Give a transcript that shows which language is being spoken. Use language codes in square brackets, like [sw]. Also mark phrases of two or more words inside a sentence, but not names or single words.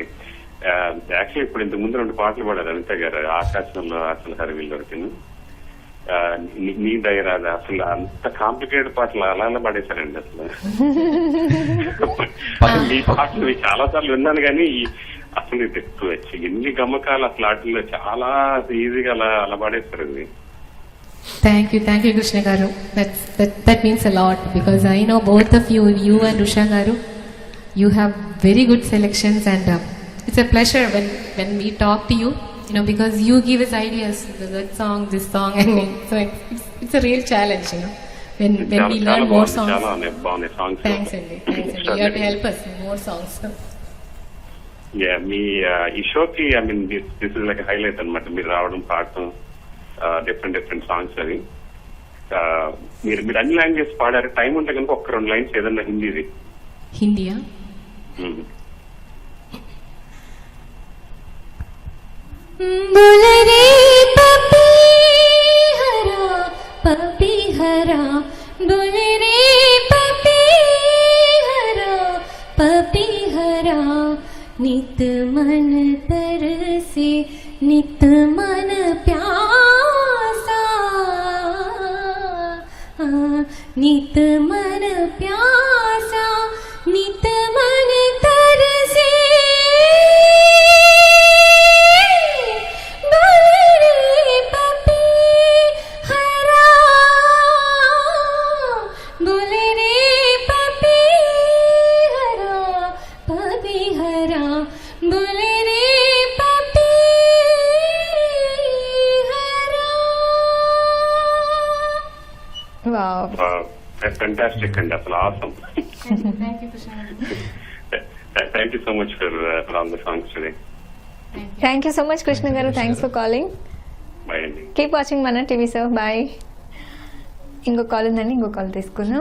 [te] యాక్చువల్లీ ఇప్పుడు ఇంతకు ముందు 2 పాటలు పాడారు అనిత గారు, ఆకాశంలో అసలు హరివిల్ దొరికింది, నీ దయరాద. అసలు అంత కాంప్లికేటెడ్ పాటలు అలా పాడేశారండి. అసలు ఈ పాటలు చాలా సార్లు విన్నాను కానీ అసలు ఎన్ని గమ్మకాలు అసలు వాటిల్లో చాలా ఈజీగా అలా పాడేస్తారు. [en] Thank you, Krishna Garu. That means a lot because I know both of you and Usha Garu, you have very good selections, and it's a pleasure when we talk to you, because you give us ideas, that song, this song, and so it's a real challenge, when we learn more songs. Thanks, Andy. You have to help us in more songs. [te] మీ ఈ షోకి [en] this is like highlight [te] అనమాట, మీరు రావడం, పాడటం, [en] different songs. [te] అవి మీరు అన్ని లాంగ్వేజ్ పాడారు. టైం ఉంటే కనుక 1-2 లైన్స్ ఏదన్నా హిందీది. హిందీయా? [hi] बुलरे पपी हरा बुलरे पपी हरा नित मन तरसे नित मन प्यासा, नित मन प्यासा नित मन तरसे, बोले पपी हरा, बोले रे पपी हरा, पपी हरा, बोले रे पपी हरा. [te] వావ్, [en] fantastic [te] అండి, అసలు [en] awesome. thank you so much for all the songs today. Thank you so much Krishna garu. Thanks for calling. [te] బాయ్ అండి. [en] keep watching [te] మన టీవీ సార్. బాయ్. ఇంకో కాల్ ఉందండి, ఇంకో కాల్ తీసుకుందాం.